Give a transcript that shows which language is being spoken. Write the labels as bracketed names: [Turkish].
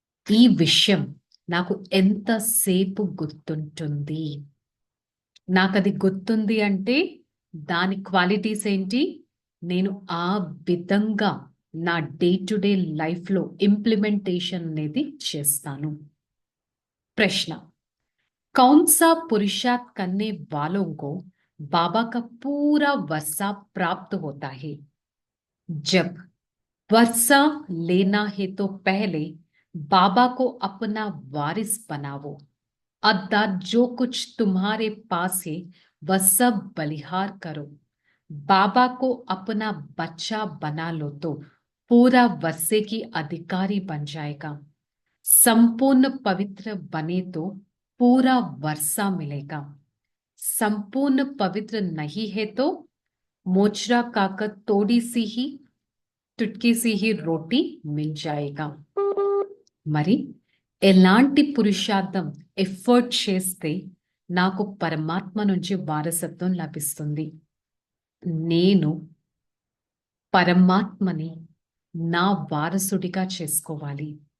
[Telugu] ఈ విషయం నాకు ఎంతసేపు గుర్తుంటుంది? నాకు అది గుర్తుంది అంటే దాని క్వాలిటీస్ ఏంటి? నేను ఆ విధంగా నా డే టు డే లైఫ్లో ఇంప్లిమెంటేషన్ అనేది చేస్తాను. [Hindi] ప్రశ్న, कौन सा पुरुषार्थ करने वालों को बाबा का पूरा वर्षा प्राप्त होता है? जब वर्षा लेना है तो पहले बाबा को अपना वारिस बनाओ, अर्थात जो कुछ तुम्हारे पास है वह सब बलिहार करो. बाबा को अपना बच्चा बना लो तो पूरा वर्षे की अधिकारी बन जाएगा. संपूर्ण पवित्र बने तो पूरा वर्षा मिलेगा. संपूर्ण पवित्र नहीं है तो मोचरा खाकर थोड़ी सी ही Chutki see he roti mill జాయేగా. [Telugu] మరి ఎలాంటి పురుషార్థం ఎఫర్ట్ చేస్తే నాకు పరమాత్మ నుంచి వారసత్వం లభిస్తుంది? నేను పరమాత్మని నా వారసుడిగా చేసుకోవాలి.